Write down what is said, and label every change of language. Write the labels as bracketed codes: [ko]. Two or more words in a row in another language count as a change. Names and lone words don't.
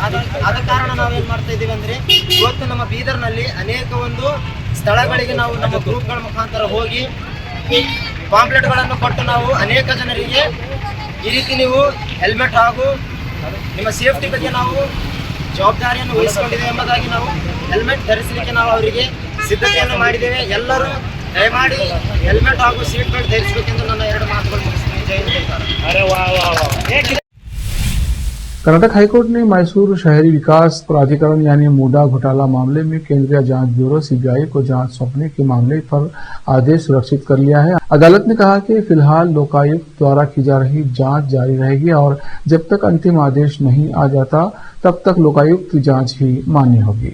[kn] ಆದ ಕಾರಣ ನಾವೇನು ಮಾಡ್ತಾ ಇದ್ದೀವಿ ಅಂದರೆ ಇವತ್ತು ನಮ್ಮ ಬೀದರ್ನಲ್ಲಿ ಅನೇಕ ಒಂದು ಸ್ಥಳಗಳಿಗೆ ನಾವು ನಮ್ಮ ಗ್ರೂಪ್ಗಳ ಮುಖಾಂತರ ಹೋಗಿ ಪಾಂಪ್ಲೆಟ್ಗಳನ್ನು ಕೊಟ್ಟು ನಾವು ಅನೇಕ ಜನರಿಗೆ ಈ ರೀತಿ ನೀವು ಹೆಲ್ಮೆಟ್ ಹಾಗೂ ನಿಮ್ಮ ಸೇಫ್ಟಿ ಬಗ್ಗೆ ನಾವು ಜವಾಬ್ದಾರಿಯನ್ನು ವಹಿಸಿಕೊಂಡಿದ್ದೇವೆ ಎಂಬುದಾಗಿ ನಾವು ಹೆಲ್ಮೆಟ್ ಧರಿಸಲಿಕ್ಕೆ ನಾವು ಅವರಿಗೆ ಸಿದ್ಧತೆಯನ್ನು ಮಾಡಿದ್ದೇವೆ. ಎಲ್ಲರೂ ದಯಮಾಡಿ ಹೆಲ್ಮೆಟ್ ಹಾಗೂ ಸೀಟ್ ಬೆಲ್ಟ್ ಧರಿಸಬೇಕೆಂದು ನನ್ನ 2 ಮಾತುಗಳು ಮುಗಿಸ್ತೀನಿ. ಜೈ ಹಿಂದ್. [hi] कर्नाटक हाईकोर्ट ने मैसूर शहरी विकास प्राधिकरण यानी मूडा घोटाला मामले में केंद्रीय जांच ब्यूरो सीबीआई को जांच सौंपने के मामले पर आदेश सुरक्षित कर लिया है। अदालत ने कहा कि फिलहाल लोकायुक्त द्वारा की जा रही जांच जारी रहेगी और जब तक अंतिम आदेश नहीं आ जाता तब तक लोकायुक्त की जांच ही मान्य होगी।